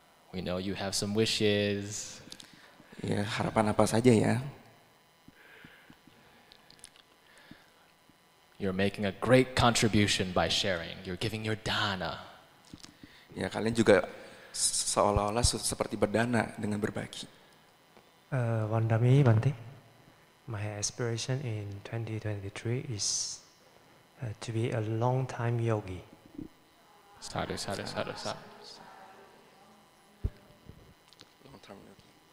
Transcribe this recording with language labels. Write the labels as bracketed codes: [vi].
[en] We know you have some wishes. [id] Ya, harapan apa saja ya? [en] You're making a great contribution by sharing. You're giving your dana. [id] Ya, kalian juga seolah-olah seperti berdana dengan berbagi. [pi] Wandami Bante, [en] my aspiration in 2023 is to be a long-time yogi. [pi] Sadhu, sadhu, sadhu, sadhu. [en] Long-term yogi.